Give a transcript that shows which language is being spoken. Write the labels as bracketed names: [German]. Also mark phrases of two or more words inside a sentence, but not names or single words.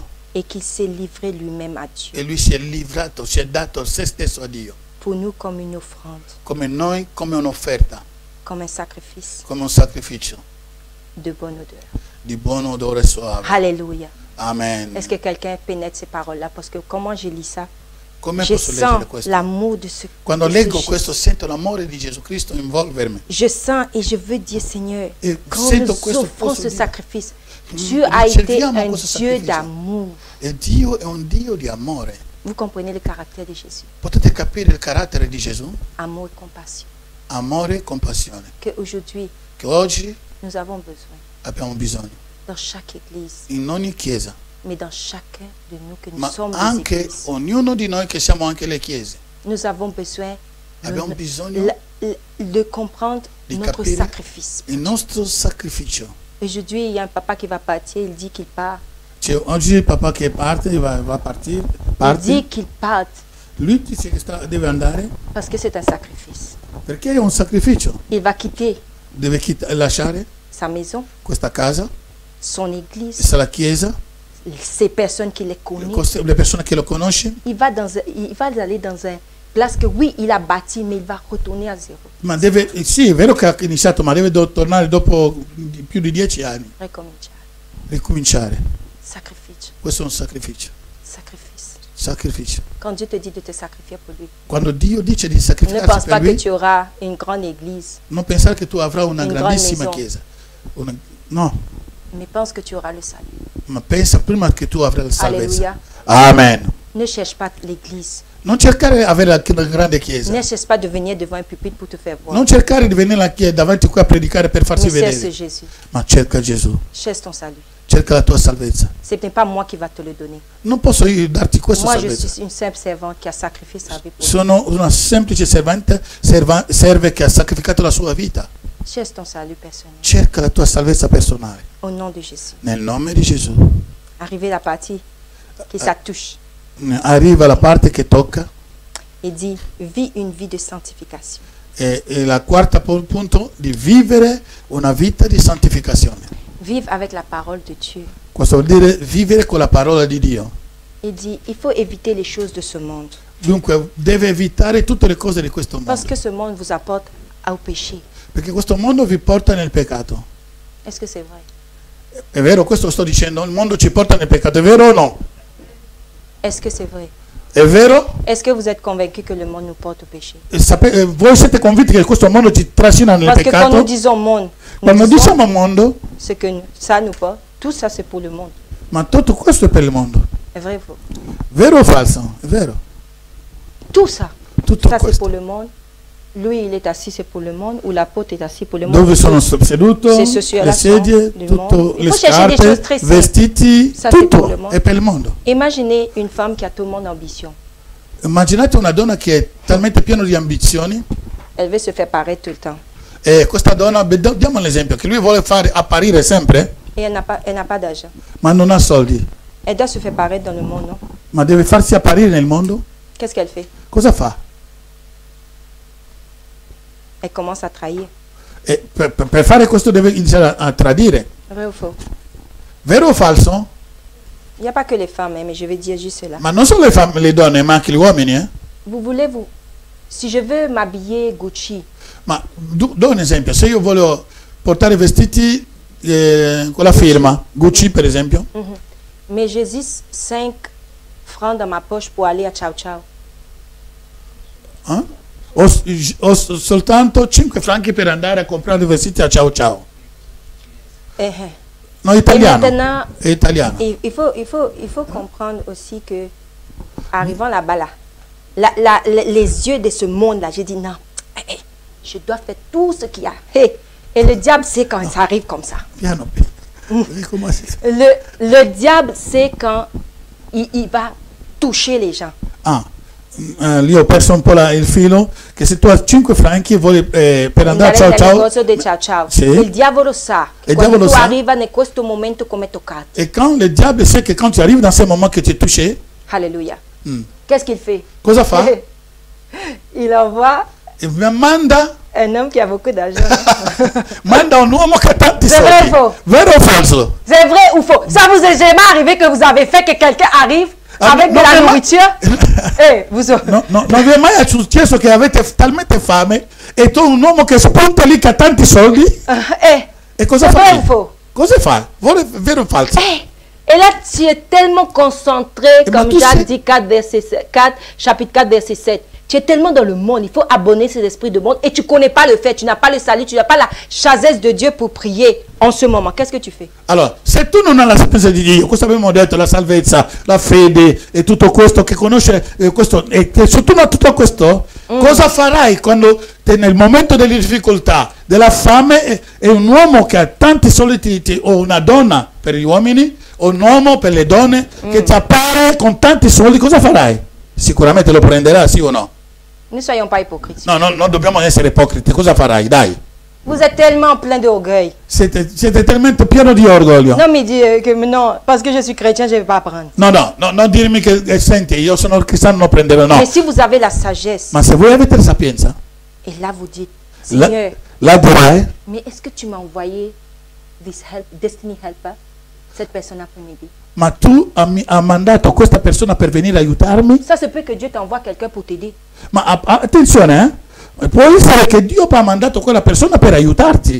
[French] Et qui s'est livré lui-même à Dieu. [Italian] E lui si è livrato, si è dato se stesso a Dio. [French] Pour nous comme une offrande. [Italian] Come noi, come un'offerta. [French] Comme un sacrifice. [Italian] Come un sacrificio. [French] De bonne odeur. [Italian] Di buon odore suave. [French] Alléluia. Amen. Est-ce que quelqu'un pénètre ces paroles-là? Parce que comment je lis ça? [Italian] Come [French] je [Italian] posso [French] sens [Italian] leggere questo? [French] l'amour de ce [Italian] Quando leggo questo sento l'amore di Gesù Cristo involvermi. [French] Je sens et je veux dire, Seigneur, quand [Italian] sento [French] nous [Italian] questo, [French] offrons ce [Italian] dire, [French] sacrifice, Dieu a été un Dieu d'amour. [Italian] E Dio è un Dio di amore. [French] Vous comprenez le caractère de Jésus? [Italian] Potete capire il carattere di Gesù? [French] Amour et compassion. [Italian] Amore e compassione. [French] Que aujourd'hui, [Italian] Che oggi [French] nous avons besoin. [Italian] Abbiamo bisogno. [French] Dans chaque église. [Italian] In ogni chiesa. [French] Mais dans chacun de nous que nous [Italian] Ma [French] sommes des [Italian] anche [French] églises. [Italian] ognuno di noi che siamo anche le chiese. [French] Nous avons besoin [Italian] Abbiamo bisogno [French] de comprendre notre sacrifice. [Italian] Il nostro sacrificio. [French] Aujourd'hui, il y a un papa qui va partir, il dit qu'il part. [Italian] Oggi il papà che parte, va partire. [French] Il dit qu'il parte. [Italian] Lui dice che deve andare. [French] Parce que c'est un sacrifice. [Italian] Perché è un sacrificio. [French] Il va quitter. [Italian] Deve lasciare [French] sa maison. [Italian] Questa casa. [French] Son église. [Italian] Sa la chiesa. [French] Ces personnes qui les connaissent. [Italian] Le persone che lo conosce. [French] Il va aller dans un place que oui, il a bâti, mais il va retourner à zéro. [Italian] Ma deve, sì, è vero che ha iniziato, ma deve tornare dopo più di 10 anni. Ricominciare. Sacrificio. Questo è un sacrificio. Sacrificio. [French] Quand Dieu te dit de te sacrifier pour lui. [Italian] Quando Dio dice di sacrificarsi [French] ne pense [Italian] per [French] pas [Italian] lui, [French] que tu auras une grande église. [Italian] Non pensare che tu avrai una grandissima chiesa. No. [French] Mais pense que tu auras le salut. [Italian] Ma pensa prima che tu avrai la salvezza. [French] Alléluia. Amen. Ne cherche pas l'église. [Italian] Non cercare di avere una grande chiesa. [French] Ne cherche pas de venir devant un pupitre pour te faire voir. [Italian] Non cercare di venire davanti qui a predicare per farsi vedere. [French] Jésus. [Italian] Ma cerca Gesù. [French] Cherche ton salut. [Italian] Cerca la tua salvezza. [French] Ce n'est pas moi qui va te le donner. [Italian] Non posso io darti questa salvezza. [French] Moi, je suis une simple servante qui a sacrifié sa vie pour [Italian] Sono una semplice serve che ha sacrificato la sua vita. [French] Cherche ton salut personnel. [Italian] Cerca la tua salvezza personale. [French] Au nom de Jésus. [Italian] Nel nome di Gesù. [French] Arrive la partie qui ça touche. [Italian] Arriva la parte che tocca. [French] Et dit, vis une vie de sanctification. [Italian] E la quarta punto di vivere una vita di santificazione. [French] Vive avec la parole de Dieu. [Italian] Questo vuol dire vivere con la parola di Dio. [French] Il dit, il faut éviter les choses de ce monde. [Italian] Dunque deve evitare tutte le cose di questo mondo. [French] Parce que ce monde vous apporte au péché. [Italian] Perché questo mondo vi porta nel peccato. [French] Est-ce que c'est vrai? [Italian] È vero, questo sto dicendo, il mondo ci porta nel peccato, è vero o no? [French] Est-ce que c'est vrai? [Italian] È vero? [French] Est-ce que vous êtes convaincu que le monde nous porte au péché? [Italian] Voi siete convinti che questo mondo ci trascina nel peccato? [French] Parce que quand nous disons monde, [Italian] quando diciamo mondo, [French] ce que ça nous porte, tout ça c'est pour le monde. [Italian] Ma tutto questo è per il mondo. È vero o falso? Vero o falso? È vero. [French] Tout ça. [Italian] Tutto [French] ça [Italian] questo. [French] C'est pour le monde. Lui il est assis c'est pour le monde, ou l'apôtre est assis pour le monde. [Italian] Dove sono seduto, le sedie, tutto, le scarpe, vestiti, [French] ça, [Italian] tutto è per il mondo. [French] Imaginez une femme qui a tellement d'ambition. [Italian] Immaginate una donna che è talmente piena di ambizioni. [French] Elle veut se faire paraître tout le temps. [Italian] E questa donna, diamo l'esempio, che lui vuole fare apparire sempre. [French] Et elle n'a pas d'argent. [Italian] Ma non ha soldi. [French] Elle doit se faire paraître dans le monde, [Italian] non? Ma deve farsi apparire nel mondo? [French] Qu'est-ce qu'elle fait? [Italian] Cosa fa? [French] Elle commence à trahir. [Italian] E per fare questo deve iniziare a tradire. [French] Vrai ou faux? [Italian] Vero o falso? [French] Il n'y a pas que les femmes, mais je vais dire juste cela. [Italian] Ma non solo le donne, ma anche gli uomini, [French] Vous voulez si je veux m'habiller Gucci. [Italian] Ma do un esempio, se io voglio portare vestiti con la firma, Gucci per esempio. [French] Mais j'ai 5 francs dans ma poche pour aller à Ciao Ciao. [Italian] Ho soltanto 5 franchi per andare a comprare vestiti a Ciao Ciao. No, italiano. È italiano. [French] Il faut comprendre aussi que, arrivant là-bas, les yeux de ce monde-là, j'ai dit non, je dois faire tout ce qu'il y a. Et le diable sait quand ça arrive comme ça. [Italian] Piano. [French] Le diable sait quand il va toucher les gens. [Italian] Lì ho perso un po' il filo, che se tu hai 5 franchi e vuoi per andare a Ciao Ciao, sì. Il diavolo sa che quando tu arrivi in questo momento come toccato. [French] Et quand le diable sait que quand tu arrives dans ce moment que tu es touché. Alléluia. Qu'est-ce qu'il fait? [Italian] Cosa fa? [French] Il envoie [Italian] manda [French] un homme qui a beaucoup d'argent. [Italian] Manda un uomo che ha tanti soldi. [French] C'est vrai ou faux? [Italian] Vero o falso? [French] C'est vrai ou faux? Ça vous est jamais arrivé que vous avez fait que quelqu'un arrive avec de la nourriture? [Italian] Non vi è mai successo che avete talmente fame e tu un uomo che spunta lì che ha tanti soldi? E cosa fa? Cosa fa? Vero o falso? [French] Et là, tu es tellement concentré, comme Jacques dit, chapitre 4, verset 7. Tu es tellement dans le monde, il faut abonner cet esprit de monde et tu ne connais pas le fait, tu n'as pas le salut, tu n'as pas la sagesse de Dieu pour prier en ce moment. Qu'est-ce que tu fais? [Italian] Allora, se tu non hai la sapienza di Dio, questo abbiamo detto, la salvezza, la fede e tutto questo che conosce questo, e se tu non hai tutto questo, cosa farai quando nel momento delle difficoltà, della fame, è un uomo che ha tanti soldi o una donna per gli uomini o un uomo per le donne che ti appare con tanti soldi, cosa farai? Sicuramente lo prenderà, sì o no? [French] Ne soyons pas hypocrites. [Italian] No, non dobbiamo essere ipocriti. Cosa farai? Dai. [French] Vous êtes tellement plein d'orgueil. [Italian] Siete talmente pieno di orgoglio. Non mi dire [French] que non, parce que je suis chrétien, je ne vais pas prendre. [Italian] Non dirmi che senti, io sono cristiano, non prenderò, no. [French] Mais si vous avez la sagesse. [Italian] Ma se voi avete la sapienza. [French] Et là vous dites, Seigneur. [Italian] La dirai. [French] Mais est-ce que tu m'as envoyé [English] destiny helper? [French] Cette personne peut m'aider. [Italian] Ma tu hai mandato questa persona per venire a aiutarmi? [French] Ça se peut que Dieu t'envoie quelqu'un pour t'aider. [Italian] Ma attenzione, può essere che Dio ha mandato quella persona per aiutarti.